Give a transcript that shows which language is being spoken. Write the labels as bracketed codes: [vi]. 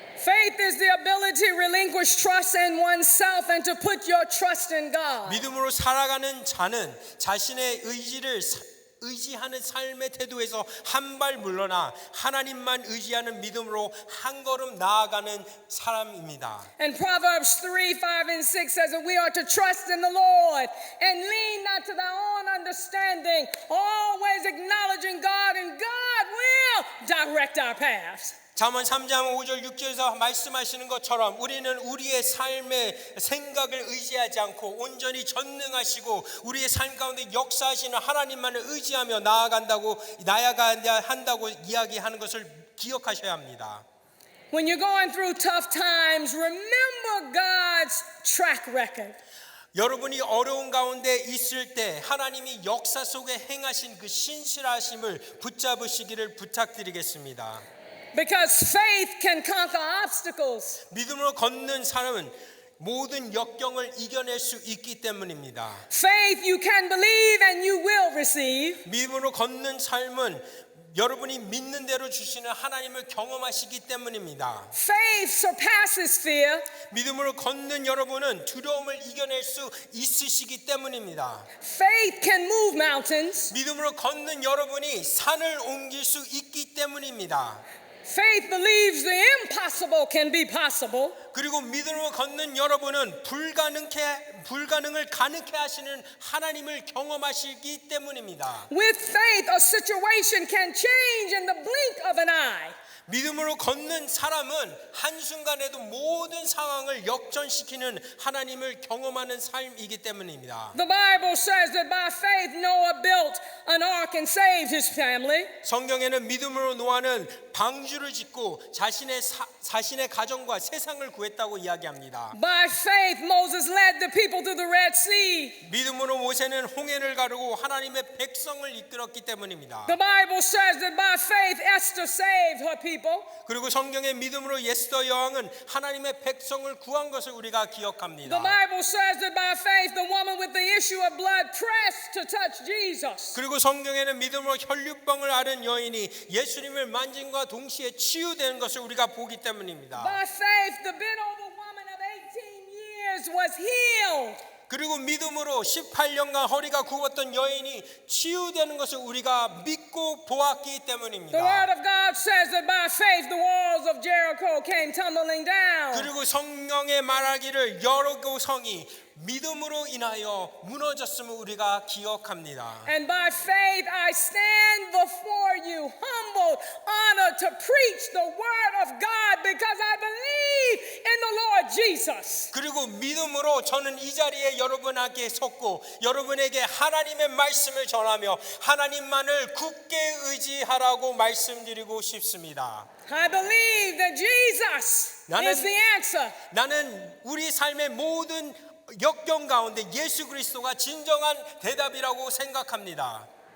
[en] Faith is the ability to relinquish trust in oneself and to put your trust in God. [ko] 믿음으로 살아가는 자는 자신의 의지하는 삶의 태도에서 한 발 물러나 하나님만 의지하는 믿음으로 한 걸음 나아가는 사람입니다. [en] And Proverbs 3, 5, and 6 says that we are to trust in the Lord and lean not to our own understanding, always acknowledging God, and God will direct our paths. [ko] 잠언 3장 5절 6절에서 말씀하시는 것처럼 우리는 우리의 삶의 생각을 의지하지 않고 온전히 전능하시고 우리의 삶 가운데 역사하시는 하나님만을 의지하며 나아가야 한다고 이야기하는 것을 기억하셔야 합니다. [en] When you're going through tough times, remember God's track record. [ko] 여러분이 어려운 가운데 있을 때 하나님이 역사 속에 행하신 그 신실하심을 붙잡으시기를 부탁드리겠습니다. [en] Because faith can conquer obstacles. [ko] 믿음으로 걷는 사람은 모든 역경을 이겨낼 수 있기 때문입니다. [en] Faith, you can believe and you will receive. [ko] 믿음으로 걷는 삶은 여러분이 믿는 대로 주시는 하나님을 경험하시기 때문입니다. [en] Faith surpasses fear. [ko] 믿음으로 걷는 여러분은 두려움을 이겨낼 수 있으시기 때문입니다. [en] Faith can move mountains. [ko] 믿음으로 걷는 여러분이 산을 옮길 수 있기 때문입니다. [en] Faith believes the impossible can be possible. [ko] 그리고 믿음으로 걷는 여러분은 불가능을 가능케 하시는 하나님을 경험하시기 때문입니다. [en] With faith, a situation can change in the blink of an eye. [ko] 믿음으로 걷는 사람은 한순간에도 모든 상황을 역전시키는 하나님을 경험하는 삶이기 때문입니다. [en] The Bible says that by faith Noah built an ark and saved his family. [ko] 성경에는 믿음으로 노아는 방주를 짓고 자신의 가정과 세상을 구했다고 이야기합니다. [en] By faith Moses led the people through the Red Sea. [ko] 믿음으로 모세는 홍해를 가르고 하나님의 백성을 이끌었기 때문입니다. [en] The Bible says that by faith Esther saved her people. [ko] 그리고 성경의 믿음으로 에스더 여왕은 하나님의 백성을 구한 것을 우리가 [en] The [ko] 기억합니다. [en] Bible says that by faith the woman with the issue of blood pressed to touch Jesus. [ko] 그리고 성경에는 믿음으로 혈류병을 앓은 여인이 예수님을 만짐과 동시에 치유되는 것을 우리가 보기 때문입니다. [en] By faith the bent-over woman of 18 years was healed. [ko] 그리고 믿음으로 18년간 허리가 굽었던 여인이 치유되는 것을 우리가 믿고 보았기 [en] The [ko] 때문입니다. [en] word of God says that by faith the walls of Jericho came tumbling down. [ko] 그리고 성령의 말하기를 여리고 성이 믿음으로 인하여 무너졌음을 우리가 기억합니다. [en] And by faith I stand before you, humbled, honored to preach the word of God because I believe in the Lord Jesus. [ko] 그리고 믿음으로 저는 이 자리에 여러분에게 섰고 여러분에게 하나님의 말씀을 전하며 하나님만을 굳게 의지하라고 말씀드리고 싶습니다. [en] I believe that Jesus is the answer. [ko] 나는 우리 삶의 모든 역경 가운데 예수 그리스도가 진정한 대답이라고 생각합니다.